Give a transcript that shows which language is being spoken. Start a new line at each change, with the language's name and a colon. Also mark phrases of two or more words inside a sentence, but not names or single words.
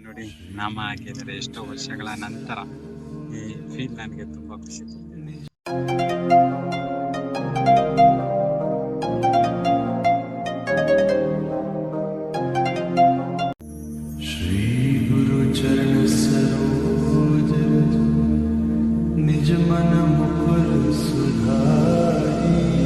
Kannada: ನೋಡಿ ನಾಮ ಹಾಕಿದರೆ ಎಷ್ಟೋ ವರ್ಷಗಳ ನಂತರ ಈ ಫೀಲ್ ನನಗೆ ತುಂಬ ಖುಷಿ ಕೊಟ್ಟಿದೆ.
Awadhi: श्री गुरु चरण सरोज निज मन मुकुर सुधारी